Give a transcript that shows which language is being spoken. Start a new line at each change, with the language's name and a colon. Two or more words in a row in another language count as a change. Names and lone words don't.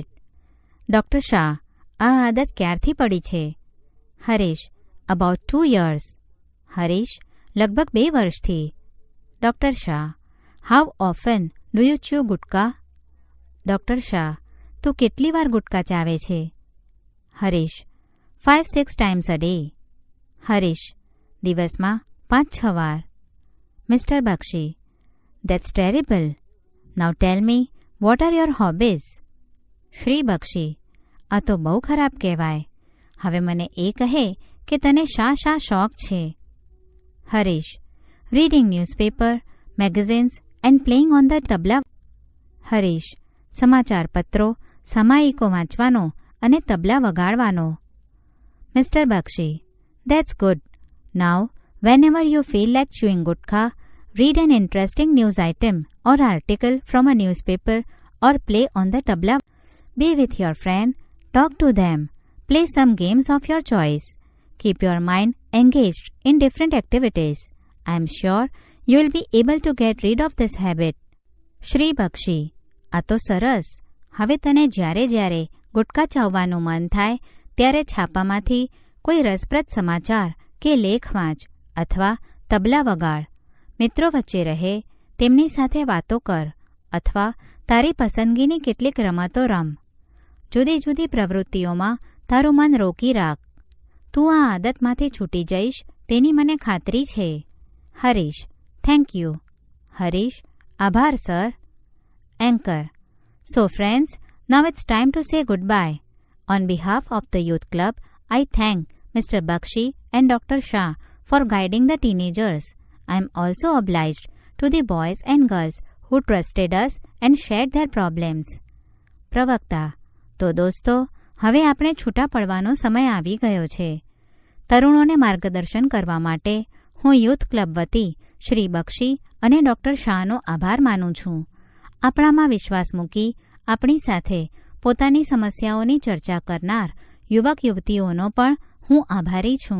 Gujarati: ડૉક્ટર શાહ, આ આદત ક્યારથી પડી છે? હરીશ,
English: about 2 years.
Gujarati: હરીશ, લગભગ 2 વર્ષથી.
English: ડૉક્ટર શાહ, how often do you chew gutka?
Gujarati: ડૉક્ટર શાહ, તું કેટલી વાર ગુટકા ચાવે છે?
English: હરીશ, 5-6 times a day.
Gujarati: હરીશ, દિવસમાં 5-6 વાર.
English: મિસ્ટર બક્ષી, that's terrible. now tell me, what are your hobbies? શ્રી બક્ષી,
Gujarati: આ તો બહુ ખરાબ કહેવાય. હવે મને એ કહે કે તને શા શોખ છે?
English: હરીશ, reading newspaper, magazines and playing on the tabla.
Gujarati: હરીશ, સમાચાર પત્રો, સામાયિકો વાંચવાનો અને તબલા વગાડવાનો.
English: મિસ્ટર બક્ષી, that's good. નાઉ whenever you feel like chewing gutkha, read an interesting news item or article from a newspaper or play on the tabla. Be with your friend, talk to them, Play some games of your choice. Keep your mind engaged in different activities. I am sure you will be able to get rid of this habit.
Gujarati: શ્રી બક્ષી: આ તો સરસ. હવે તને જ્યારે જ્યારે ગુટકા ચાવવાનું મન થાય ત્યારે છાપામાંથી કોઈ રસપ્રદ સમાચાર કે લેખ વાંચ અથવા તબલા વગાડ. મિત્રો વચ્ચે રહે, તેમની સાથે વાતો કર અથવા તારી પસંદગીની કેટલીક રમતો રમ. જુદી જુદી પ્રવૃત્તિઓમાં તારું મન રોકી રાખ. તું આ આદતમાંથી છૂટી જઈશ તેની મને ખાતરી છે. હરીશ:
English: thank you.
Gujarati: હરીશ: આભાર સર. એન્કર:
English: So friends, now it's time to say goodbye. On behalf of the Youth Club, I thank Mr. Bakshi and Dr. Shah for guiding the teenagers. I am also obliged to the boys and girls who trusted us and shared their problems.
Gujarati: પ્રવક્તા: તો દોસ્તો, હવે આપણે છૂટા પડવાનો સમય આવી ગયો છે. તરુણોને માર્ગદર્શન કરવા માટે હું યુથ ક્લબ વતી શ્રી બક્ષી અને ડૉક્ટર શાહનો આભાર માનું છું. આપણામાં વિશ્વાસ મૂકી આપણી સાથે પોતાની સમસ્યાઓની ચર્ચા કરનાર યુવક યુવતીઓનો પણ હું આભારી છું.